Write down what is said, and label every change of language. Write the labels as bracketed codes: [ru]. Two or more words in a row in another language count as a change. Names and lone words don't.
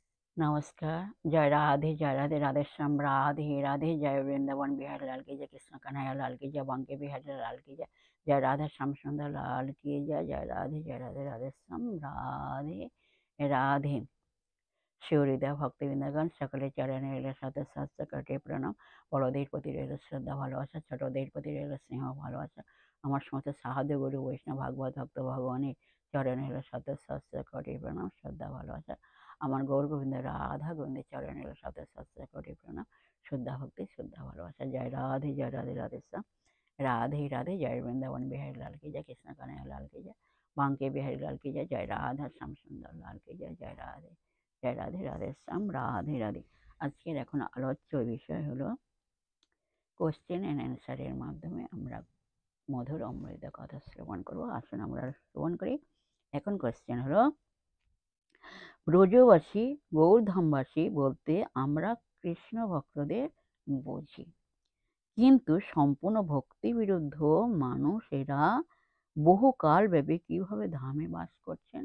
[hi] नमस्कार। जय राधे राधेश्याम राधे राधे। जय वृंदावन बिहारी लाल की जय, कृष्ण कन्हैया लाल की जय, बांके बिहारी लाल की जय, जय राधा श्याम सुंदर लाल की जय। जय राधे राधेश्याम राधे राधे। [bn] शिवहृदय ভক্তবৃন্দগণ সকলে চরণে রইল শত সহস্র কোটি প্রণাম। বড়দের প্রতি রইল শ্রদ্ধা ভালোবাসা, ছোটদের প্রতি রইল স্নেহ ভালোবাসা। আমার সমস্ত সাহায্য গুরু বৈষ্ণব ভাগবত ভক্ত ভগবানের চরণে রইল শত সহস্র কোটি প্রণাম, শ্রদ্ধা ভালোবাসা। আমার গৌর গোবিন্দ রাধা গোবিন্দের চরণে রইল শত সহস্র কোটি প্রণাম, শ্রদ্ধা ভক্তি শ্রদ্ধা ভালোবাসা। জয় রাধে রাধেশ্যাম राधे राधे। [hi] जय वृंदावन बिहारी लाल की जय, कृष्ण कन्हैया लाल की जय, बांके बिहारी लाल की जय, जय राधा श्याम सुंदर लाल की जय। जय राधे राधेश्याम राधे राधे। [bn] আজকের এখন আলোচ্য বিষয় হলো [en] question and answer [bn] মাধ্যমে আমরা মধুর অমৃত কথা শ্রবণ করব। আসুন আমরা শ্রবণ করি। এখন কোশ্চেন হলো, ব্রজবাসী গৌরধামবাসী বলতে আমরা কৃষ্ণ ভক্তদের বুঝি, কিন্তু সম্পূর্ণ ভক্তি বিরুদ্ধ মানুষেরা বহুকাল ব্যাপী কিভাবে ধামে বাস করছেন?